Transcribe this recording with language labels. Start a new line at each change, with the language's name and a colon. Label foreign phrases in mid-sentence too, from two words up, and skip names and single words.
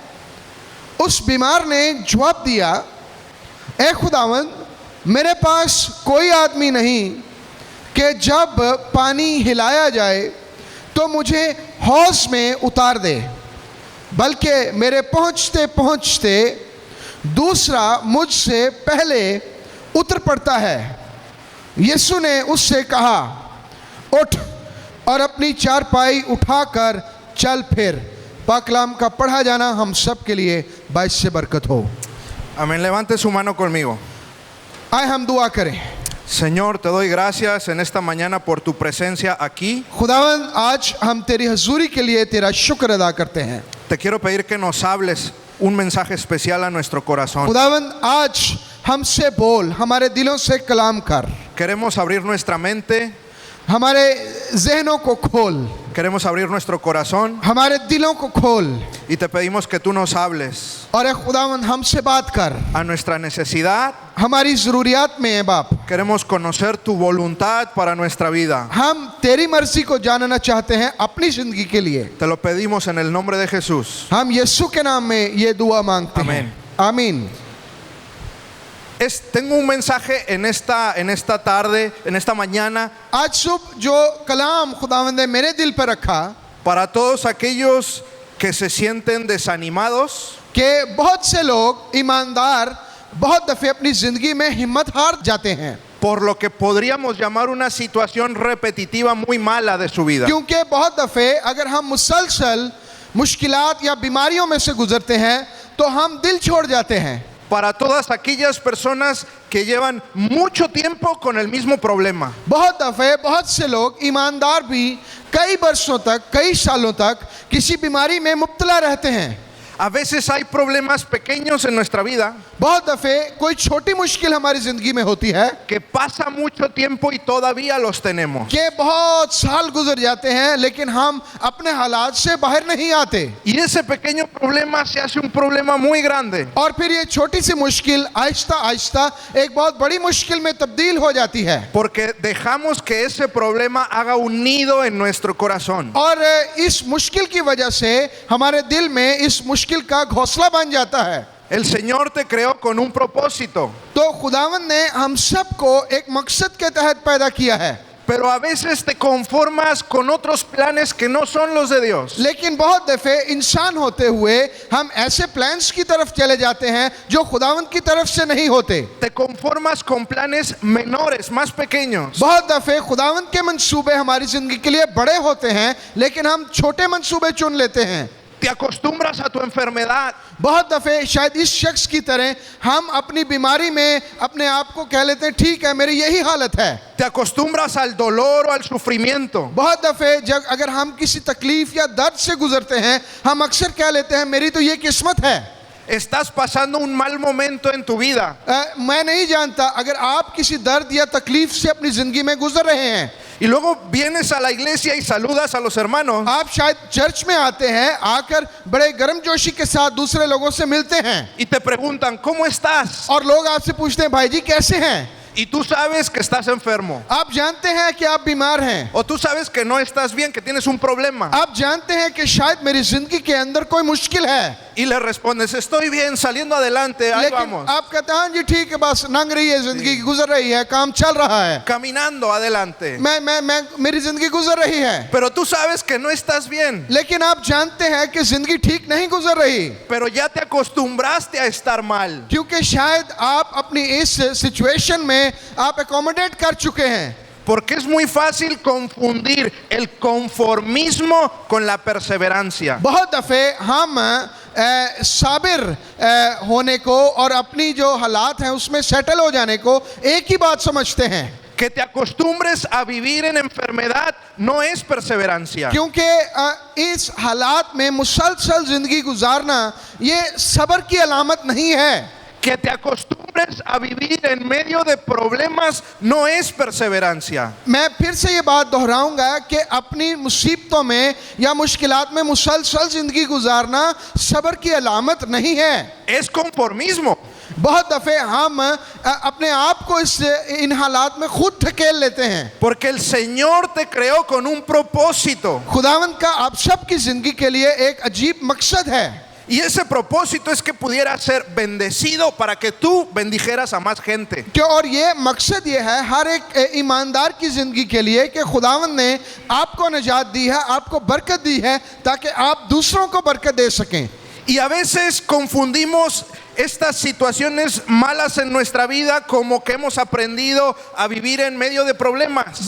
Urdu: اس بیمار نے جواب دیا، اے خداوند، میرے پاس کوئی آدمی نہیں کہ جب پانی ہلایا جائے تو مجھے حوض میں اتار دے، بلکہ میرے پہنچتے پہنچتے دوسرا مجھ سے پہلے اتر پڑتا ہے. یسوع نے اس سے کہا، اٹھ اور اپنی چارپائی اٹھا کر چل پھر. پاک کلام کا پڑھا جانا ہم سب کے لیے باعث سے برکت ہو.
Spanish: Amén. Levante su mano conmigo.
Urdu: آئے ہم دعا کریں.
Spanish: Señor, te doy gracias en esta mañana por tu presencia aquí.
Urdu: خداوند، آج ہم تیری حضوری کے لیے تیرا شکر ادا کرتے ہیں.
Spanish: Te quiero pedir que nos hables un mensaje especial a nuestro corazón.
Urdu: خداوند، آج ہم سے بول، ہمارے دلوں سے کلام کر,
Spanish: Queremos abrir nuestra mente,
Urdu: ہمارے ذہنوں کو کھول,
Spanish: queremos abrir nuestro corazón
Urdu: ہمارے دلوں کو کھول
Spanish: y te pedimos que tú nos hables
Urdu: اور اے خداوند ہم سے بات کر.
Spanish: a nuestra necesidad.
Urdu: ہماری ضروریات میں ہے باپ,
Spanish: Queremos conocer tu voluntad para nuestra vida.
Urdu: ہم تیری مرضی کو جاننا چاہتے ہیں اپنی زندگی کے لیے.
Spanish: Te lo pedimos en el nombre de Jesús.
Urdu: ہم یسوع کے نام میں یہ دعا مانگتے ہیں، آمین.
Spanish: Tengo un mensaje en esta tarde, en esta mañana,
Urdu: آج صبح جو کلام خداوند نے میرے دل پر رکھا
Spanish: para todos aquellos que se sienten desanimados,
Urdu: کہ بہت سے لوگ ایماندار بہت دفعہ اپنی زندگی میں ہمت ہار جاتے ہیں,
Spanish: por lo que podríamos llamar una situación repetitiva muy mala de su vida.
Urdu: کیونکہ بہت دفعہ اگر ہم مسلسل مشکلات یا بیماریوں میں سے گزرتے ہیں تو ہم دل چھوڑ جاتے ہیں.
Spanish: Para todas aquellas personas que llevan mucho tiempo con el mismo problema.
Urdu: بہت دفعہ بہت سے لوگ ایماندار بھی کئی ورشوں تک، کئی سالوں تک کسی بیماری میں مبتلا رہتے ہیں.
Spanish: A veces hay problemas pequeños en nuestra vida
Urdu: بہت دفعہ کوئی چھوٹی مشکل ہماری زندگی میں ہوتی ہے
Spanish: que pasa mucho tiempo y todavía los tenemos.
Urdu: کہ بہت سال گزر جاتے ہیں لیکن ہم اپنے حالات سے باہر نہیں آتے,
Spanish: Y ese pequeño problema se hace un problema muy grande.
Urdu: اور پھر یہ چھوٹی سی مشکل آہستہ آہستہ ایک بہت بڑی مشکل میں تبدیل ہو جاتی ہے,
Spanish: Porque dejamos que ese problema haga un nido en nuestro corazón.
Urdu: اور اس مشکل کی وجہ سے ہمارے دل میں اس مشکل کا گھونسلا بن جاتا ہے.
Spanish: El Señor te creó con un propósito,
Urdu: تو خداوند نے ہم سب کو ایک مقصد کے تحت پیدا کیا ہے,
Spanish: pero a veces te conformas con otros planes que no son los de Dios.
Urdu: لیکن بہت دفعہ انسان ہوتے ہوئے ہم ایسے پلانز کی طرف چلے جاتے ہیں جو خداوند کی طرف سے نہیں ہوتے.
Spanish: Te conformas con planes menores, más pequeños.
Urdu: بہت دفعہ خداوند کے منصوبے ہماری زندگی کے لیے بڑے ہوتے ہیں لیکن ہم چھوٹے منصوبے چن لیتے ہیں.
Spanish: Te acostumbras a tu enfermedad.
Urdu: بہت دفعہ شاید اس شخص کی طرح ہم اپنی بیماری میں اپنے آپ کو کہہ لیتے ہیں، ٹھیک ہے میری یہی حالت ہے.
Spanish: Te acostumbras al dolor o al sufrimiento.
Urdu: بہت دفعہ جب اگر ہم کسی تکلیف یا درد سے گزرتے ہیں ہم اکثر کہہ لیتے ہیں میری تو یہ قسمت ہے.
Spanish: Estás pasando un mal momento en tu vida.
Urdu: میں نہیں جانتا اگر آپ کسی درد یا تکلیف سے اپنی زندگی میں گزر رہے ہیں,
Spanish: Y luego vienes a la iglesia y saludas a los hermanos.
Urdu: آپ شاید چرچ میں آتے ہیں، آ کر بڑے گرمجوشی کے ساتھ دوسرے لوگوں سے ملتے ہیں
Spanish: Y te preguntan, ¿cómo estás?
Urdu: اور لوگ آپ سے پوچھتے ہیں بھائی جی کیسے ہیں?
Spanish: Y tú sabes que estás enfermo.
Urdu: آپ جانتے ہیں کہ آپ بیمار ہیں,
Spanish: O tú sabes que no estás bien, que tienes un problema.
Urdu: آپ جانتے ہیں کہ شاید میری زندگی کے اندر کوئی مشکل ہے,
Spanish: Y le respondes, estoy bien, saliendo adelante, ahí
Urdu: लेकिन
Spanish: vamos.
Urdu: آپ کہتے ہیں ہاں جی ٹھیک ہے، بس لنگھ رہی ہے زندگی، گزر رہی ہے، کام چل رہا ہے,
Spanish: Caminando adelante.
Urdu: میں میری زندگی گزر رہی ہے.
Spanish: Pero tú sabes que no estás bien.
Urdu: لیکن آپ جانتے ہیں کہ زندگی ٹھیک نہیں گزر رہی,
Spanish: Pero ya te acostumbraste a estar mal.
Urdu: کیونکہ شاید آپ اپنی اس سچویشن میں آپ ایکوموڈیٹ کر چکے ہیں.
Spanish: Porque es muy fácil confundir el conformismo con la perseverancia.
Urdu: بہت دفعہ ہم صابر ہونے کو اور اپنی جو حالات ہیں اس میں سیٹل ہو جانے کو ایک ہی بات سمجھتے ہیں,
Spanish: Que te acostumbres a vivir en enfermedad no es perseverancia.
Urdu: کیونکہ اس حالات میں مسلسل زندگی گزارنا یہ صبر کی علامت نہیں ہے.
Spanish: Que te acostumbres a vivir en medio de problemas no es perseverancia.
Urdu: میں پھر سے یہ بات دہراؤں گا کہ اپنی مصیبتوں میں یا مشکلات میں مسلسل زندگی گزارنا صبر کی علامت نہیں ہے,
Spanish: Es conformismo.
Urdu: بہت دفعہ ہم اپنے آپ کو ان حالات میں خود دھکیل لیتے ہیں.
Spanish: Porque el Señor te creó con un propósito.
Urdu: خداوند کا آپ سب کی زندگی کے لیے ایک عجیب مقصد ہے,
Spanish: Y ese propósito es que pudiera ser bendecido para que tú bendijeras a más gente.
Urdu: کہ اور یہ مقصد یہ ہے ہر ایک ایماندار کی زندگی کے لیے کہ خداوند نے آپ کو نجات دی ہے، آپ کو برکت دی ہے تاکہ آپ دوسروں کو برکت دے سکیں.
Spanish: Y a veces confundimos estas situaciones malas en nuestra vida como que hemos aprendido a vivir en medio de problemas.